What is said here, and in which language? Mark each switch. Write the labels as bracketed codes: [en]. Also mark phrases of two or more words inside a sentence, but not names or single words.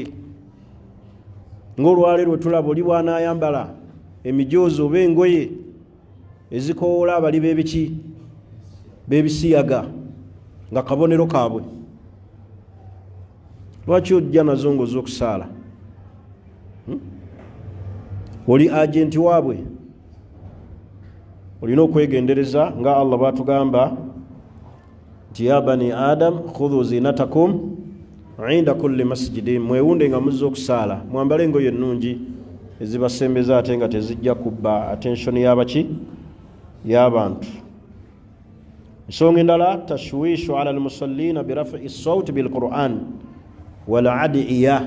[lg] Ng'olwaleero tulaba oli bw'anaayambala emijoozi oba engoye ezikoola abali b'ebisiyaga nga kabonero kaabwe. Lwaki ojja nazo ng'ozze okusaala? Oli agenti waabwe. Olina okwegendereza nga Allah bw'atugamba nti [ar] يا بني آدم خذوا زينتكم عند كل مسجد, [lg] mwewunde nga muzze okusaala, mwambale engoye ennungi ezibasembeza ate nga tezijja kubba attention y'abantu. Ensonga endala [ar] تشويش على المصلين برفع صوت بالقرآن والأدعية.